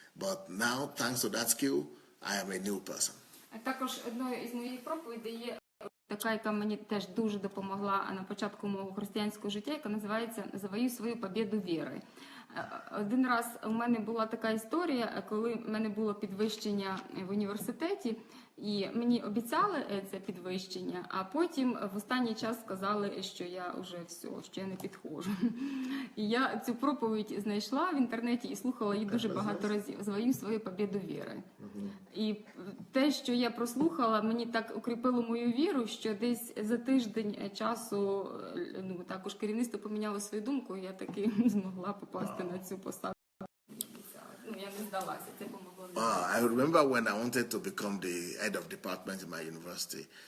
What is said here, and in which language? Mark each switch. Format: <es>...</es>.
<en>But now, thanks to that skill, I am a new person.</en> <uk>Також одною із моїх проповідей є така, яка мені теж дуже допомогла на початку мого християнського життя, яка називається «Завою свою побєду віри». Один раз у мене була така історія, коли в мене було підвищення в університеті, і мені обіцяли це підвищення, а потім в останній час сказали, що я вже все, що я не підходжу. І я цю проповідь знайшла в інтернеті і слухала її дуже багато разів. «Завою свою побєду віри». І те, що я прослухала, мені так укріпило мою віру, що десь за тиждень часу також керівництво поміняло свою думку, і я таки змогла попасти на цю посаду. Я не здалася, це помогло.</uk> <en>I remember when I wanted to become the head of department in my university.</en>